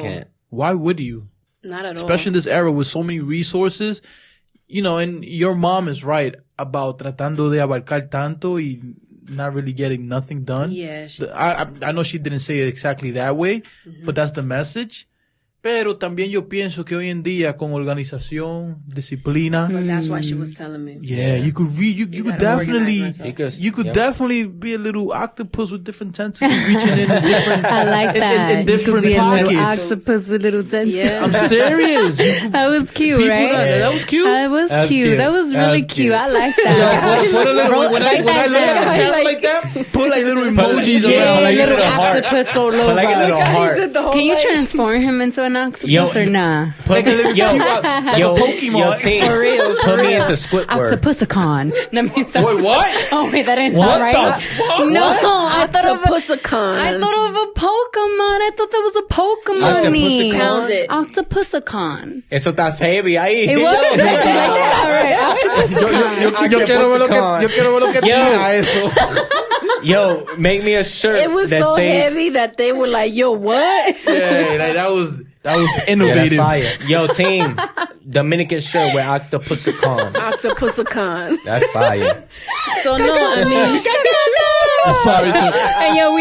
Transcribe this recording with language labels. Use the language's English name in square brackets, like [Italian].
[English] Can't. Why would you? Not at all. Especially in this era with so many resources. You know, and your mom is right about [Spanish] tratando de abarcar tanto [English] y not really getting nothing done. Yeah. I know she didn't say it exactly that way, but that's the message. [Spanish] Pero también yo pienso que hoy en día con organización, disciplina. [English] But that's why she was telling me. Yeah, you could read. You could definitely. You could yep. definitely be a little octopus with different tentacles reaching in different. I like that. In different you could be pockets. A little octopus with little tentacles. Yeah. I'm serious. That was cute, right? That was cute. That was cute. That was really cute. I like that. Put a little, when I look at it like that, put like little emojis around, like little octopus all over. Like a little heart. Can you transform him into an octopus or nah? Like a little Pokemon. Yo, team, for real. Put me into Squidward. Octopusicon. Wait, what? Oh wait, that didn't sound right. What the fuck? No, I thought of Octopusicon. I thought of a Pokemon. I thought that was a Pokemon name. Pound it. Octopusicon. [Spanish] Eso está heavy ahí. [English] It was all right. Octopusicon. [Spanish] Yo quiero ver lo que tira eso. [English] Yo, make me a shirt. It was that so says, heavy that they were like, "Yo, what?" Yeah, like that was innovative. Yeah, that's fire. Yo, team, Dominican shirt with Octopusicon. Octopusicon. That's fire. So no, I mean, sorry. And yo, we